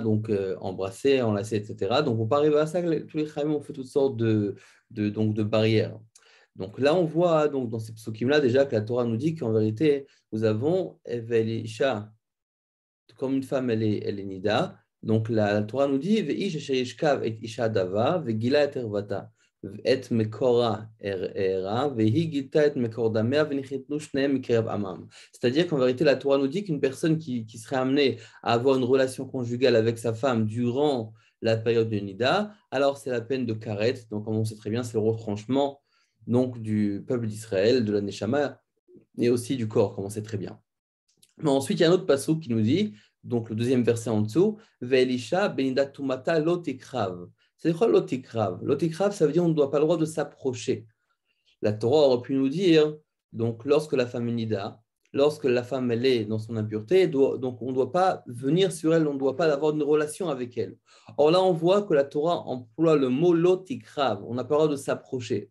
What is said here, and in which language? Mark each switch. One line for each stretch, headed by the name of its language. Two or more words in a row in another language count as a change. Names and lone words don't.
French: Donc embrasser, enlacer, etc. Donc on peut arriver à ça, tous les chrayim ont fait toutes sortes de barrières. Donc là, on voit donc, dans ces psukim-là déjà que la Torah nous dit qu'en vérité, nous avons Evelisha, comme une femme, elle est nida. Donc la Torah nous dit
Hebrew: ואיש אשר ישכב את אשה דוה וגלה את ערותה את מקרה הערה והוא גלתה את מקור דמיה ונכרתו שניהם מקרב עמם.
French: C'est-à-dire qu'en vérité, la Torah nous dit qu'une personne qui serait amenée à avoir une relation conjugale avec sa femme durant la période de nida, alors c'est la peine de karet. Donc comme on sait très bien, c'est le retranchement donc, du peuple d'Israël, de la Neshama, et aussi du corps, comme on sait très bien. Mais ensuite, il y a un autre passage qui nous dit, donc le deuxième verset en dessous,
Hebrew: ואל אשה בנדת טמאתה לא תקרב.
French: C'est quoi lotikrav? Lotikrav, ça veut dire on ne doit pas le droit de s'approcher. La Torah aurait pu nous dire, donc lorsque la femme est nida, lorsque la femme elle est dans son impureté, donc on ne doit pas venir sur elle, on ne doit pas avoir une relation avec elle. Or là, on voit que la Torah emploie le mot lotikrav, on n'a pas le droit de s'approcher.